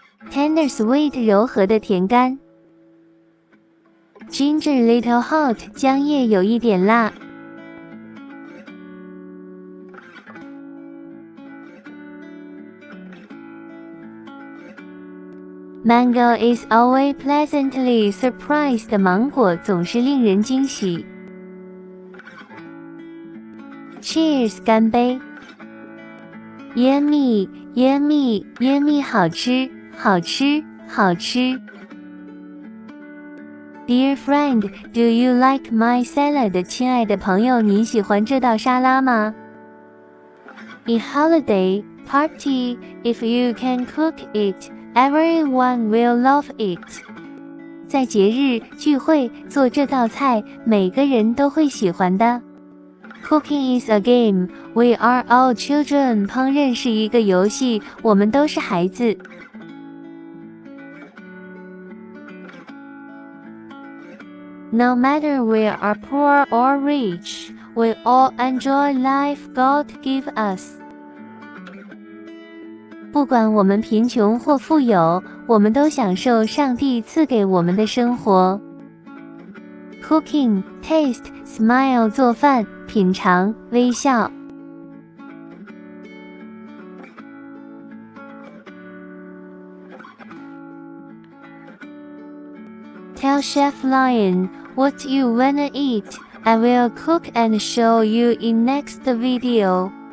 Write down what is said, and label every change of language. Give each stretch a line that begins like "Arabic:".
English: Tender sweet
Chinese: 柔和的甜甘。
English: Ginger little hot
Chinese: 姜叶有一点辣。
English: Mango is always pleasantly surprised.
Chinese: 芒果总是令人惊喜。
English: Cheers
Chinese: 干杯。
English: Yummy yummy yummy
Chinese: 好吃好吃好吃。
English: Dear friend, do you like my salad?
Chinese: 亲爱的朋友，你喜欢这道沙拉吗？
English: In holiday party, if you can cook it, everyone will love it.
Chinese: 在节日聚会做这道菜，每个人都会喜欢的。
English: Cooking is a game. We are all children.
Chinese: 烹饪是一个游戏，我们都是孩子。
English: No matter we are poor or rich, we all enjoy life God give us.
Chinese: 不管我们贫穷或富有，我们都享受上帝赐给我们的生活。
English: Cooking, taste, smile
Chinese: 做饭，品尝，微笑。
English: Tell Chef Lion what you wanna eat. I will cook and show you in next video.